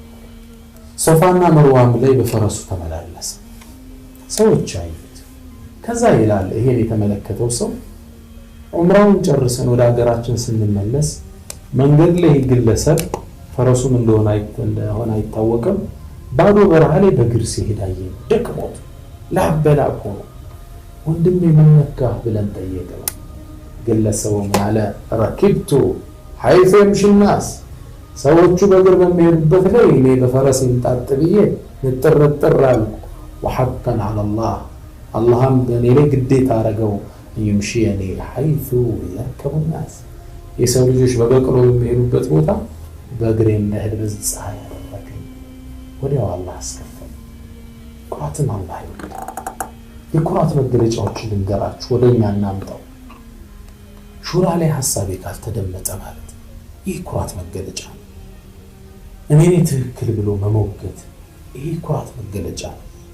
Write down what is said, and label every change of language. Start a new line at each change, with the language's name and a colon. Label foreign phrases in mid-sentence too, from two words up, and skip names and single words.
Amharic: ሶፋና መርዋም ላይ በፈረሱ ተመላለሰ። ሰዎች አዩት። ከዛ ይላል ይሄን የተመለከተው ሰው ዑምራውን ጨርሰን ወደ ሀገራችን ስንመለስ መንገድ ላይ ግለሰብ ፈረሱም እንደሆነ አይታወቅም ባዶ በረሃ ላይ በእግር ሲሄድ አየን። ደክሞት ላበላብ ሆኖ ወንድሜ ምን ነካህ ብለን ጠየቅነው። ግለሰቡ ምን አለ?
Arabic: ركبت حيث يمشي الناس፣
Amharic: ሰዎቹ በእግር በሚሄዱበት ላይ እኔ በፈረስ እንጣጥ ብዬ ንጥርጥር አልኩ።
Arabic: وحقا على الله፣
Amharic: አላህም በእኔ ላይ ግዴታ አደረገው
Arabic: يمشيني حيث يركب الناس፣
Amharic: የሰው ልጆች በበቅሎ በሚሄዱበት ቦታ በእግሬ እንድሄድ በዚህ ፀሐይ ያደረገኝ። ወዲያው አላህ አስከፈለ። ኩራትን አላህ ይወዳል። የኩራት መገለጫዎችን ልንገራችሁ፣ ወደኛ እናምጣው። ሹራ ላይ ሐሳቤ ካልተደመጠ ማለት ይህ ኩራት መገለጫ ነው። እኔ ትክክል ብሎ መሞገት ይህ ኩራት መገለጫ ነው።